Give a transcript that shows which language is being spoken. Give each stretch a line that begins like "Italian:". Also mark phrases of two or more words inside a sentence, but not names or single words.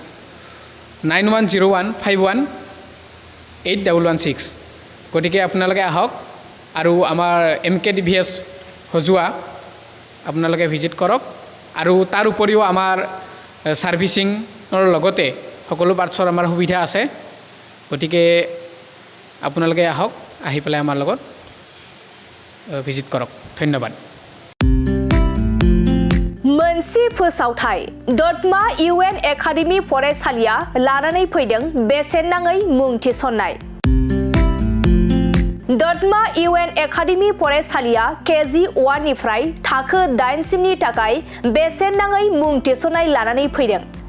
Assamese: 9101518116 গতিকে আপোনালোকে আহক আৰু আমাৰ Mk Tvs সজুৱা আপোনালোকে ভিজিট কৰক আৰু তাৰ উপৰিও আমাৰ সাৰ্ভিসিংৰ লগতে সকলো পাৰ্টছৰ আমাৰ সুবিধা আছে গতিকে আপোনালোকে আহক আহি পেলাই আমাৰ লগত ভিজিট কৰক ধন্যবাদ
Bodo: मोनसे फोसावथाय दतमा UN एकाडेमी फरायसालिया लानानै फैदों बेसेन नाङै मुं थिसननाय दतमा UN एकाडेमी फरायसालिया KG1 निफ्राय थाखो 8 सिमनि थाखाय बेसेन नाङै मुं थिसननाय लानानै फैदों